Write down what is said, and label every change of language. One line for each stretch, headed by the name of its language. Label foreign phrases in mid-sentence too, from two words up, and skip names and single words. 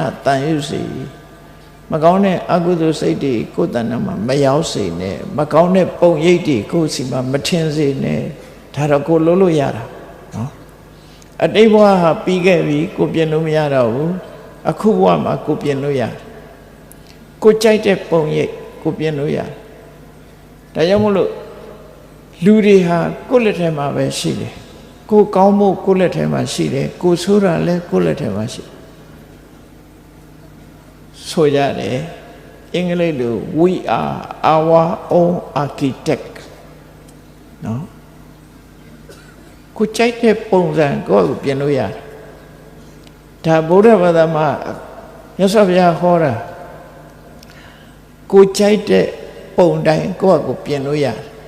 Burmese: တန်ယုစေမကောင်းတဲ့အကုသိုလ်စိတ်တွေကိုယ်တဏ္ဍာမှာမရောက်စေနဲ့မကောင်းတဲ့ပုံရိပ်တွေကိုယ်စီမှာမထင်စေနဲ့ဒါတော့ကိုလုံးလို့ရတာနော်အတိတ်ဘဝဟာပြီးခဲ့ပြီကိုပြင်လို့မရတော့ဘူးအခုဘဝမှာကိုပြင်လို့ရကိုကြိုက်တဲ့ပုံရိပ်ကိုပြင်လို့ရဒါကြောင့်မို့လို့လူတွေဟာကိုယ့်လက်ထဲမှာပဲရှိတယ်ကိုကောင်းမှုကိုယ့်လက်ထဲမှာရှိတယ်ကိုဆိုးတာလည်းကိုယ့်လက်ထဲမှာရှိ ဆိုကြတယ်အင်္ဂလိပ်လို
English: we are our own architect
Burmese: နော်ကိုကြိုက်တဲ့ပုံစံကိုယ့်ကိုပြင်လို့ရတယ်ဒါဗုဒ္ဓဘာသာမှာမြတ်စွာဘုရားဟောတာကိုကြိုက်တဲ့ပုံတိုင်းကိုယ့်ကိုပြင်လို့ရတယ်